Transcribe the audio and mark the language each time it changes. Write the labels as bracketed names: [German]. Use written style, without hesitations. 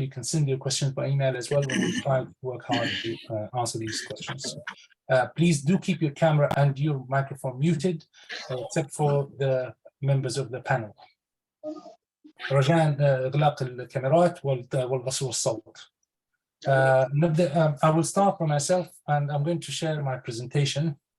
[English] You can send your questions by email as well, when we try to work hard to answer these questions. Please do keep your camera and your microphone muted, except for the members of the panel. [Arabic] رجاء إغلاق الكاميرات والبصر والصوت. نبدأ. [English] I will start for myself, and I'm going to share my presentation.